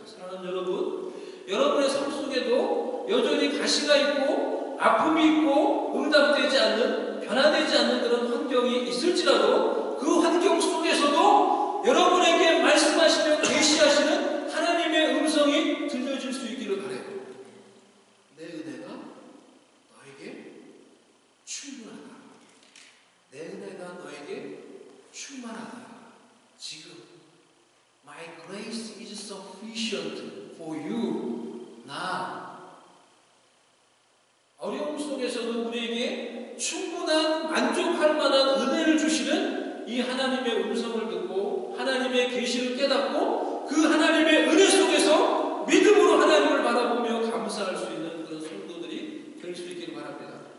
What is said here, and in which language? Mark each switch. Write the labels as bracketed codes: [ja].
[ko] 사랑하는 여러분, 여러분의 삶 속에도 여전히 가시가 있고 아픔이 있고 응답되지 않는, 변화되지 않는 그런 환경이 있을지라도 그 환경 속에서도 여러분에게 말씀하시며 계시하시는 하나님의 음성이 들려질 수 있기를 바라요. 내 은혜가 너에게 충분하다. 내 은혜가 너에게 충만하다. 지금 [en] My grace is sufficient for you now. [ko] 어려움 속에서도 우리에게 충분한 만족할 만한 은혜를 주시는 이 하나님의 음성을 듣고 하나님의 계시를 깨닫고 그 하나님의 은혜 속에서 믿음으로 하나님을 바라보며 감사할 수 있는 그런 성도들이 될 수 있기를 바랍니다.